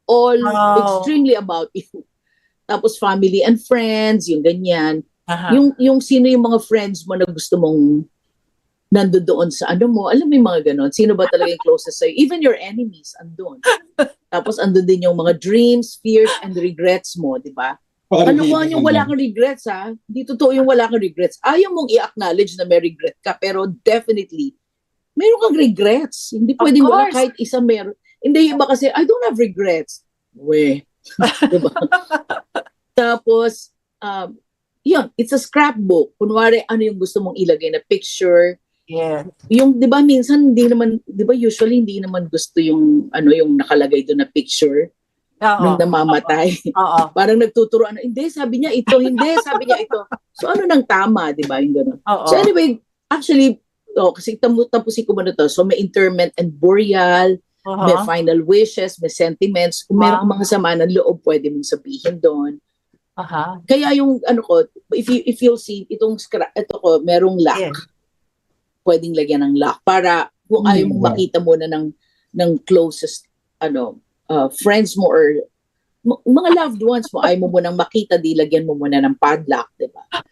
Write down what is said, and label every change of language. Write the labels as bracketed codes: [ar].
[en] All extremely about you. Tapos, family and friends, [tl] yung ganyan. Yung sino yung mga friends mo na gusto mong nandoon sa alam mo yung mga ganon. Sino ba talaga yung closest sa'yo? [en] Even your enemies, [tl] andun. Tapos andun din yung mga dreams, fears, and regrets mo, di ba? Ano ko yung wala kang regrets, ha? Hindi totoo yung wala kang regrets. Ayaw mong i-acknowledge na may regret ka, pero definitely, meron kang regrets. Hindi pwedeng wala kahit isa meron. Hindi, iba kasi, [en] I don't have regrets. [tl] Diba? Tapos, yun, [en] it's a scrapbook. [tl] Kunwari, ano yung gusto mong ilagay na picture. [en] Yeah. [tl] Yung, di ba, minsan, usually, hindi naman gusto yung nakalagay doon na picture nung namamatay. Parang nagtuturoan, hindi, sabi niya ito, sabi niya ito. So, ano nang tama, di ba, yung gano'n. [en] So, anyway, actually, [tl] kasi tapusin ko muna to. [en] So, may interment and burial, may final wishes, may sentiments. [tl] Kung meron kang mga sama ng loob, pwede mong sabihin doon. Kaya yung, [en] if you'll see, [tl] ito ko, merong lock. [en] Yeah. [tl] Pwedeng lagyan ng lock para kung ayaw mong makita muna ng closest friends mo or mga loved ones mo, ayaw mo munang makita, di lagyan mo muna ng padlock, di ba?